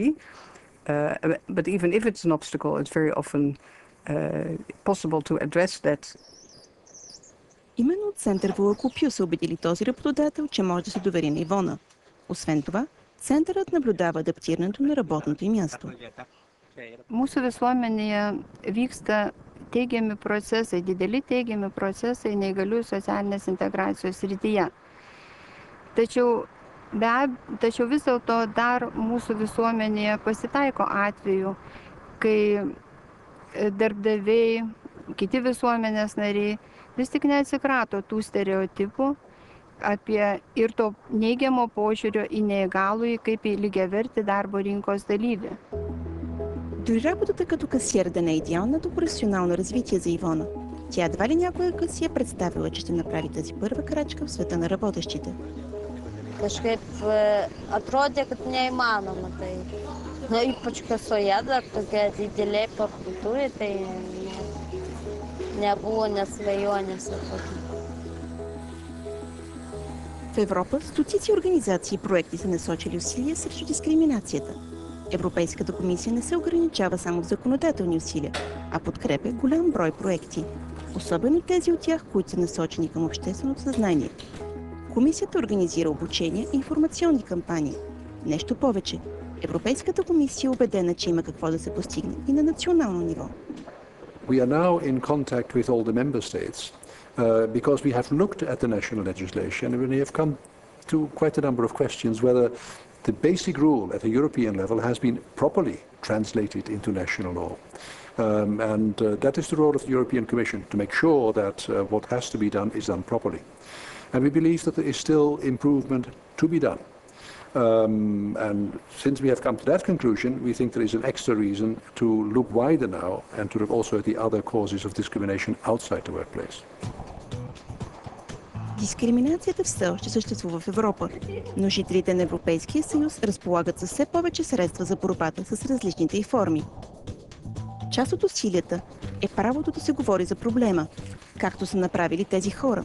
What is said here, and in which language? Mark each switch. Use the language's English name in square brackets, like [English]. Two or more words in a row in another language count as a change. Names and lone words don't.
[English] But even if it's an obstacle, it's very often possible to address that. [Bulgarian] Именно от Център Волокопио са убедили този работодател, че може да се довери на Ивона. Освен това, Центърът наблюдава адаптирането на работното им място. [Lithuanian] Mūsų visuomenėje vyksta teigiami procesai, dideli teigiami procesai neįgaliųjų socialinės integracijos srityje. Tačiau vis dėlto dar mūsų visuomenėje pasitaiko atvejų, kai darbdaviai, kiti visuomenės nariai vis tik neatsikrato tų stereotipų apie ir to neigiamo požiūrio į neįgalųjį kaip į lygiavertį darbo rinkos dalyvį. [Bulgarian] Дори работата като касиер да не е идеалното професионално развитие за Ивона. Тя едва ли някоя си е представила, че ще направи тази първа крачка в света на работещите. [Lithuanian] Kažkaip atrodė, kad neįmanoma. Tai, ypač kasoje dar tokia didelė parduotuvė, tai nebuvo nesvajonės. [Bulgarian] В Европа стотици организации и проекти са насочили усилия срещу дискриминацията. Европейската комисия не се ограничава само в законодателни усилия, а подкрепя голям брой проекти, особено тези от тях, които са насочени към общественото съзнание. Комисията организира обучение и информационни кампании. Нещо повече, Европейската комисия е убедена, че има какво да се постигне и на национално ниво. [English] We are now in contact with all the member states because we have looked at the national legislation and we have come to quite a number of questions whether the basic rule at a European level has been properly translated into national law. That is the role of the European Commission, to make sure that what has to be done is done properly. And we believe that there is still improvement to be done. And since we have come to that conclusion, we think there is an extra reason to look wider now and to look also at the other causes of discrimination outside the workplace. [Bulgarian] Дискриминацията все още съществува в Европа, но жителите на Европейския съюз разполагат със все повече средства за борбата с различните й форми. Част от усилията е правото да се говори за проблема, както са направили тези хора.